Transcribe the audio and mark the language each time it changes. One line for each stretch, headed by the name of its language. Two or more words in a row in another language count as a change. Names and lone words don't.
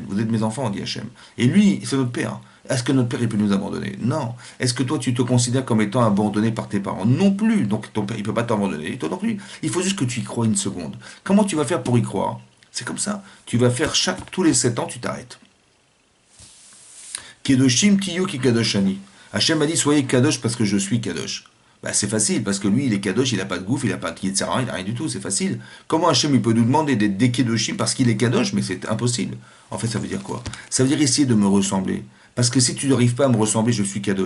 French: Vous êtes mes enfants, on dit Hachem. Et lui, c'est notre père. Est-ce que notre père il peut nous abandonner? Non. Est-ce que toi tu te considères comme étant abandonné par tes parents? Non plus. Donc ton père il peut pas t'abandonner. Et toi non plus. Il faut juste que tu y crois une seconde. Comment tu vas faire pour y croire? C'est comme ça. Tu vas faire tous les 7 ans, tu t'arrêtes.
Hebrew: קדושים תהיו כי קדוש אני.
French: Hachem a dit soyez kadosh parce que je suis kadosh. Bah, c'est facile, parce que lui, il est kadosh, il n'a pas de gouffre, il n'a pas de yitzhara, il n'a rien du tout, c'est facile. Comment Hachem, il peut nous demander d'être des kedoshim parce qu'il est kadosh? Mais c'est impossible. En fait, ça veut dire quoi? Ça veut dire essayer de me ressembler. Parce que si tu n'arrives pas à me ressembler, je suis kadosh.